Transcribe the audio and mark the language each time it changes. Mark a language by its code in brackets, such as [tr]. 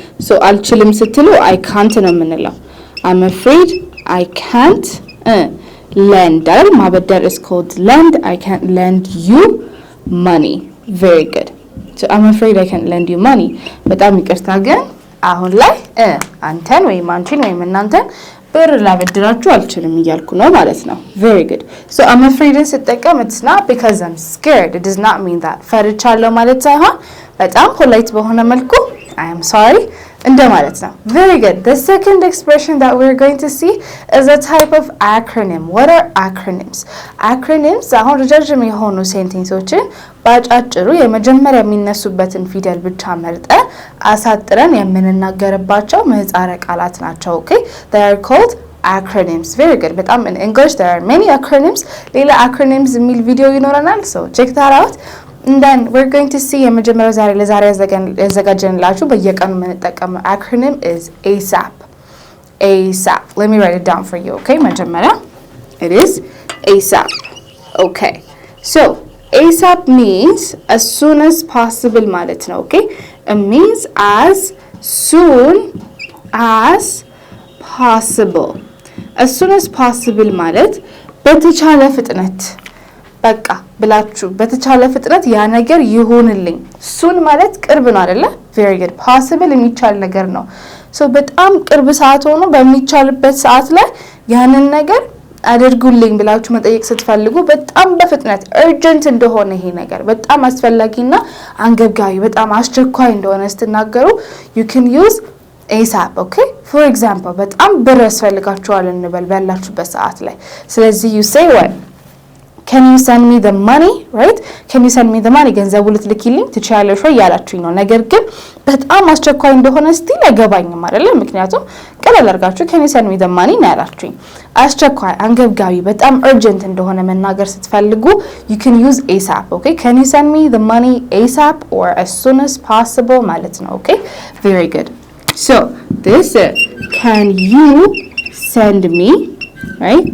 [en] So [am] አልችልም ስትሉ [en] I can't [am] ነው የምንለው። [en] I'm afraid I can't lend አይደል? [am] ማበደር [en] is called lend. I can't lend you money. Very good. So I'm afraid I can't lend you money. [am] በጣም ይቅርታ ግን አሁን ላይ አንተን ወይም አንቺን ወይም እናንተን ብር ላበድራችሁ አልችልም እያልኩ ነው ማለት ነው። [en] Very good. So I'm afraid ስጠቀም it's not because I'm scared. It does not mean that [am] ፈርቻለሁ ማለት ሳይሆን በጣም ፖላይት በሆነ መልኩ [en] I am sorry [am] እንደማለት ነው። [en] Very good. The second expression that we're going to see is a type of acronym. What are acronyms? [am] Acronyms አሁን ረጃጅም የሆኑ ሴንቴንሶችን ባጫጭሩ የመጀመሪያ የሚነሱበትን ፊደል ብቻ መርጠን አሳጥረን የምንናገርባቸው ምህጻረ ቃላት ናቸው። [en] Okay? They are called acronyms. Very good. በጣም in English there are many acronyms. [am] ሌላ acronyms የሚል ቪዲዮ ይኖረናል. [en] So check that out. And then we're going to see [am] የመጀመሪያው ለዛሬ ያዘጋጀንላችሁ በየቀኑ የምንጠቀመው [en] acronym is ASAP. ASAP. Let me write it down for you. Okay? መጀመሪያ it is ASAP. Okay. So ASAP means as soon as possible [am] ማለት ነው. [en] Okay? It means as soon as possible. As soon as possible [am] ማለት በተቻለ ፍጥነት በቃ ብላችሁ በተቻለ ፍጥነት ያ ነገር ይሆንልኝ። soon ማለት ቅርብ ነው አይደለ? [en] Very good. [am] possible የሚቻል ነገር ነው. So በጣም ቅርብ ሰዓት ሆኖ በሚቻልበት ሰዓት ላይ ያንን ነገር አድርጉልኝ ብላችሁ መጠየቅ ስትፈልጉ በጣም በፍጥነት urgent እንደሆነ ይሄ ነገር በጣም አስፈላጊና አንገብጋቢ በጣም አስቸኳይ እንደሆነ ስትናገሩ [en] you can use ASAP. Okay? [am] For example በጣም ብር ያስፈልጋችኋል እንበል ባላችሁበት ሰዓት ላይ ስለዚህ [en] you say what? Can you send me the money? Right? Can you send me the money? [am] ገንዘቡ ልትልኪልኝ ትችያለሽ ወይ ያላችሁኝ ነው። ነገር ግን በጣም አስቸኳይ እንደሆነ ስቲል አይገባኝም አይደል? ምክንያቱም ቀለል አድርጋችሁ [en] can you send me the money [am] ነው ያላችሁኝ። አስቸኳይ አንገብጋቢ በጣም urgent እንደሆነ መናገር ስትፈልጉ [en] you can use ASAP. okay can you send me the money ASAP or as soon as possible [am] ማለት ነው. [en] okay very good. so this can you send me, right?